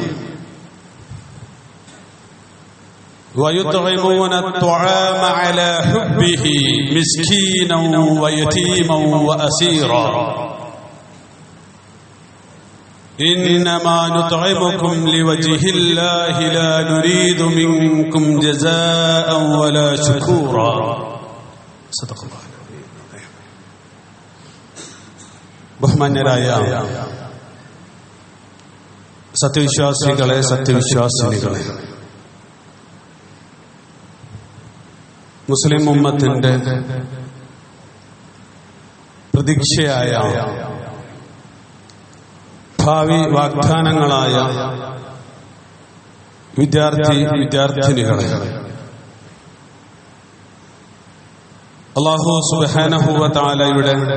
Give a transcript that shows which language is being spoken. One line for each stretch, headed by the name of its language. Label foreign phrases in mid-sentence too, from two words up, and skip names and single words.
Arabic: ويطعمون الطعام على حبه مسكينا ويتيما وأسيرا إنما نطعمكم لوجه الله لا نريد منكم جزاء ولا شكورا. صدق الله.
Malayalam: ബഹുമാന്യരായ സത്യവിശ്വാസികളെ, സത്യവിശ്വാസിനികളെ, മുസ്ലിം ഉമ്മത്തിന്റെ പ്രതീക്ഷയായ ഭാവി വാഗ്ദാനങ്ങളായ വിദ്യാർത്ഥിനികളെ, അല്ലാഹു
Arabic: سبحانه وتعالى